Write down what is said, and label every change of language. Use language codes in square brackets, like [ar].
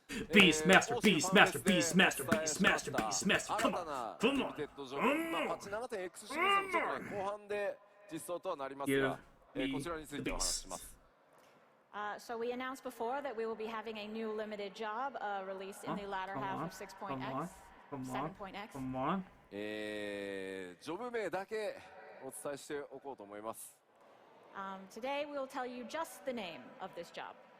[en] Beastmaster, Beastmaster, Beastmaster, Beastmaster, Beastmaster, come on, come on, [ja] パッチ 7.X シリーズのちょっとね後半で実装とはなりますが、こちらについてお話しします。 [en] So we announced before that we will be having a new limited job released in the latter half of 6.x, 7.x. Come on. [ja] ジョブ名だけお伝えしておこうと思います。 [en] Today we will tell you just the name of this job.